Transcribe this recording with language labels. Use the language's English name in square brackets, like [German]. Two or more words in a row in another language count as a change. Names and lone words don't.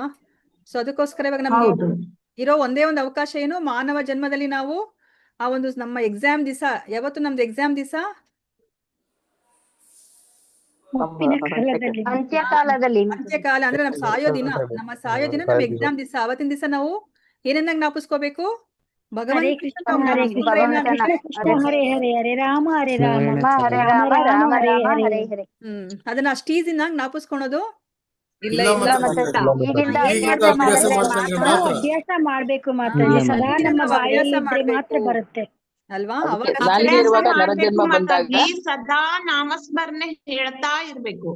[Kannada] ಸೊ ಅದಕ್ಕೋಸ್ಕರ ಇವಾಗ ನಮ್ಗೆ ಇರೋ ಒಂದೇ ಒಂದು ಅವಕಾಶ ಏನು, ಮಾನವ ಜನ್ಮದಲ್ಲಿ ನಾವು ಆ ಒಂದು ನಮ್ಮ ಎಕ್ಸಾಮ್ ದಿವಸ, ಯಾವತ್ತು ನಮ್ದು ಎಕ್ಸಾಮ್ ದಿವಸ? ಅಂತ್ಯಕಾಲ ಅಂದ್ರೆ ನಮ್ ಸಾಯೋ ದಿನ. ನಮ್ಮ ಸಾಯೋ ದಿನ ನಮ್ ಎಕ್ಸಾಮ್ ದಿವಸ. ಅವತ್ತಿನ ದಿವಸ ನಾವು ಏನನ್ನ ಜ್ಞಾಪಿಸ್ಕೋಬೇಕು? [Sanskrit] ಹರೇ ಕೃಷ್ಣ ಹರೇ ಕೃಷ್ಣ ಹರೇ ಹರೇ ಹರೇ ರಾಮ ಹರೇ ರಾಮ ಹರೇ ರಾಮ ರಾಮ ರಾಮ ಹರೇ ಹರೇ. [Kannada] ಅದನ್ನ ಅಷ್ಟು ಈಸಿನ ಜ್ಞಾಪಿಸ್ಕೊಳೋದು ಇಲ್ಲ ಅಭ್ಯಾಸ ಮಾಡ್ಬೇಕು ಮಾತಾಜಿ. ಸದಾ ನಮ್ಮ ಬಾಯಲ್ಲಿ ಇದ್ರೆ ಮಾತ್ರ ಬರುತ್ತೆ ಅಲ್ವಾ? ನಾಲಿಗೆ ಇರುವಾಗ ನರಜನ್ಮ ಬಂದಾಗ ಸದಾ ನಾಮಸ್ಮರಣೆ ಹೇಳ್ತಾ ಇರ್ಬೇಕು.